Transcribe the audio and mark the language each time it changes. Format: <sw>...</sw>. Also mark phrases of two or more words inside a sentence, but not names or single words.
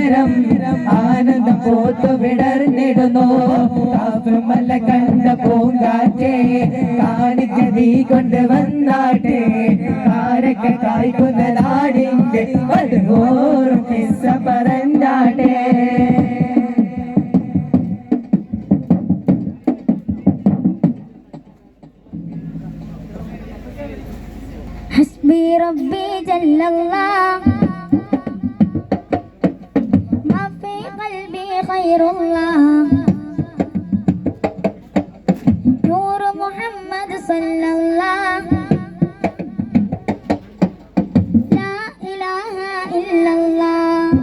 <ml>ആനന്ദം പോത്തു വിടർന്നിടുന്നു മല കണ്ട പൂങ്കാറ്റേ കാണിക്ക നീ കൊണ്ടുവന്നാട്ടെ കാരക്ക കായ്ക്കുന്ന നാടിന്റെ മധുഹോറും കിസ്സ പറഞ്ഞാട്ടെ</ml> <ar>حسبي ربي جل الله ما في قلبي خير الله نور محمد صلى الله لا إله إلا الله</ar>